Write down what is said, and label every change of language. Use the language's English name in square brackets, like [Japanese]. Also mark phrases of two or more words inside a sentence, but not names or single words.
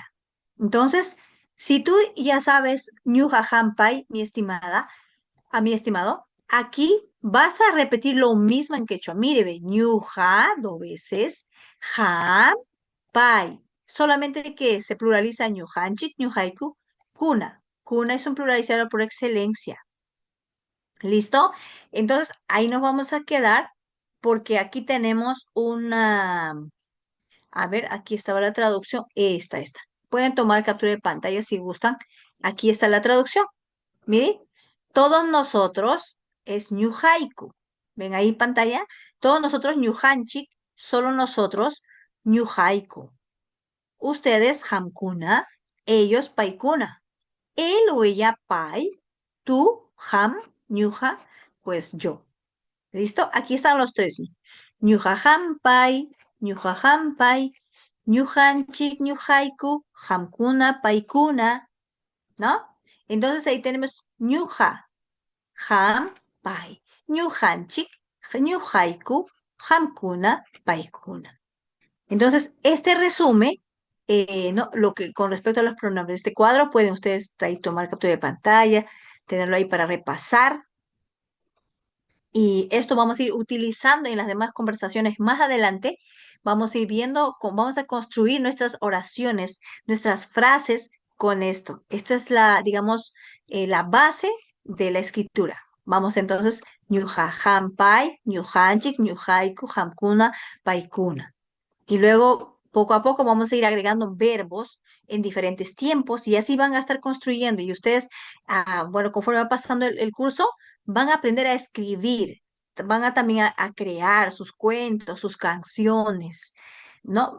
[Spanish] Entonces, si tú ya sabes [Quechua] ñuja pai, [Spanish] mi estimada, a mi estimado, aquí vas a repetir lo mismo en quechua. Mire, ve, ñuja, 2 veces, [Quechua] ham, pai. [Spanish] Solamente que se pluraliza [Quechua] ñujanchik, ñujaiku, kuna. [Spanish] Kuna es un pluralizador por excelencia. ¿Listo? Entonces, ahí nos vamos a quedar porque aquí tenemos una... A ver, aquí estaba la traducción. Esta. Pueden tomar captura de pantalla si gustan. Aquí está la traducción. Miren, todos nosotros es ñujaiku. ¿Ven ahí en pantalla? Todos nosotros ñujanchik, solo nosotros ñujaiku. Ustedes hamkuna, ellos paikuna. Él o ella pai, tú, [Quechua] ham, ñuja, [Spanish] pues yo. ¿Listo? Aquí están los tres. [Quechua] Ñuja hampai, ñuja hampai, ñujanchik, ñujaiku, hamkuna, paikuna, [Spanish] ¿no? Entonces ahí tenemos [Quechua] ñuja, ham, pai, ñujanchik, ñujaiku, hamkuna, paikuna. [Spanish] Entonces, este resume, ¿no? Lo que con respecto a los pronombres de este cuadro, pueden ustedes ahí tomar captura de pantalla, tenerlo ahí para repasar. Y esto vamos a ir utilizando en las demás conversaciones más adelante. Vamos a ir viendo cómo vamos a construir nuestras oraciones, nuestras frases con esto. Esto es la, digamos, la base de la escritura. Vamos entonces, [Quechua] ñuja hampai, ñujanchik, ñujaiku, hamkuna, paikuna. [Spanish] Y luego, poco a poco, vamos a ir agregando verbos en diferentes tiempos y así van a estar construyendo. Y ustedes, bueno, conforme va pasando el curso, van a aprender a escribir, van a también a crear sus cuentos, sus canciones, ¿no?